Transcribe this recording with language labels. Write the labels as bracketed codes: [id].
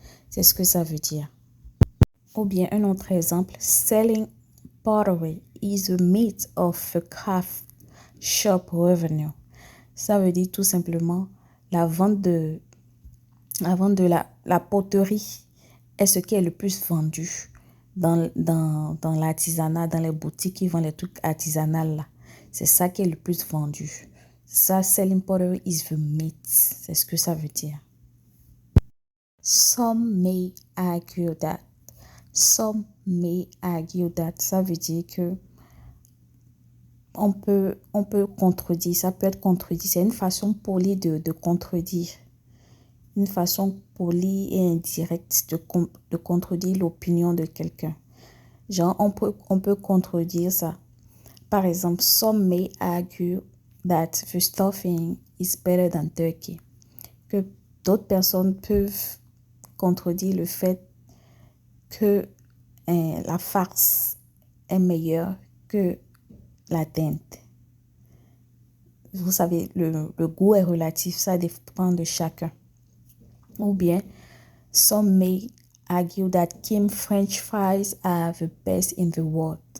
[fr] C'est ce que ça veut dire. Ou bien un autre exemple, [en] selling pottery is the meat of the craft shop revenue. [fr] Ça veut dire tout simplement la vente de la poterie est ce qui est le plus vendu dans l'artisanat, dans les boutiques qui vendent les trucs artisanaux là. C'est ça qui est le plus vendu. Ça, [en] selling pottery is the meat. [fr] C'est ce que ça veut dire. [en] Some may argue that. Some may argue that. [fr] Ça veut dire que on peut contredire. Ça peut être contredit. C'est une façon polie de contredire. Une façon polie et indirecte de contredire l'opinion de quelqu'un. Genre, on peut contredire ça. Par exemple, [en] some may argue that the stuffing is better than turkey. [fr] Que d'autres personnes peuvent contredire le fait que la farce est meilleure que la dinde. Vous savez, le goût est relatif, ça dépend de chacun. Ou bien, [en] some may argue that Kim French fries are the best in the world.